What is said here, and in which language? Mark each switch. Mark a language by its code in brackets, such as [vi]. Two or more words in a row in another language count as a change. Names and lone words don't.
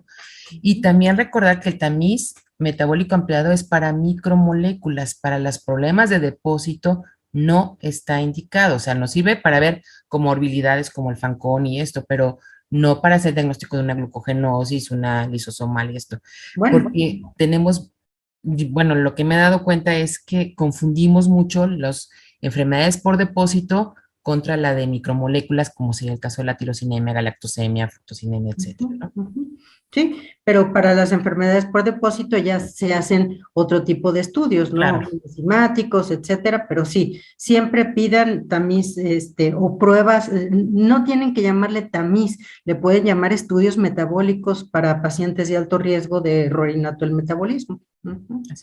[es] Y también recordar que el tamiz metabólico ampliado es para micromoléculas, para los problemas de depósito no está indicado, o sea, nos sirve para ver comorbilidades como el Fanconi y esto, pero no para hacer diagnóstico de una glucogenosis, una lisosomal y esto, porque tenemos, bueno, lo que me he dado cuenta es que confundimos mucho las enfermedades por depósito contra la de micromoléculas, como sería el caso de la tirosinemia, galactosemia, fructosinemia, etcétera, ¿no? Sí, pero para las enfermedades por depósito ya se hacen otro tipo de estudios, ¿no? Claro. Enzimáticos, etcétera, pero sí, siempre pidan tamiz, o pruebas, no tienen que llamarle tamiz, le pueden llamar estudios metabólicos para pacientes de alto riesgo de error innato del metabolismo.